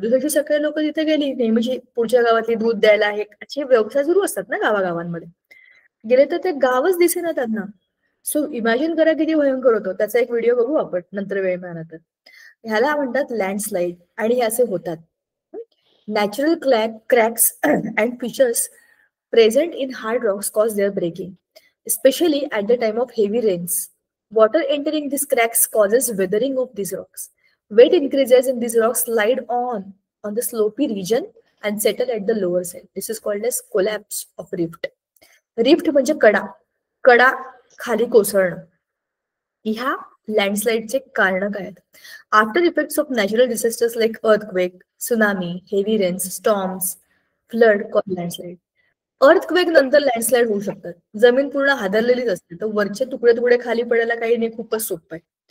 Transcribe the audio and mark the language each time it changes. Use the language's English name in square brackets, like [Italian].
[Marathi] दुसऱ्या दिवशी सगळे लोक तिथे गेली, नेहमीची पुढच्या गावातली दूध द्यायला, हे असे व्यवसाय सुरू असतात ना गावागावांमध्ये. गेले तर ते गावच दिसेना त्यांना. सो इमॅजिन करा किती भयंकर होतं. त्याचा एक व्हिडिओ बघू आपण नंतर वेळ मिळाला तर. ह्याला म्हणतात लँडस्लाइड आणि हे असे होतात. [English] Natural cracks and fissures present in hard rocks cause their breaking, especially at the time of heavy rains. Water entering these cracks causes weathering of these rocks. Weight increases and these rocks slide on the slopy region and settle at the lower side. This is called as collapse of rift. [Marathi] रिफ्ट म्हणजे कडा, कडा खाली कोसळणं. ह्या लँडस्लाइडचे कारण काय आहेत? [English] After effects of natural disasters like earthquake, tsunami, heavy rains, storms, flood, call landslide. [Marathi] Earthquake नंतर landslide होऊ शकतात. जमीन पूर्ण हादरलेलीच असते, तर वरचे तुकडे तुकडे खाली पडायला काही नाही, खूपच सोपं आहे.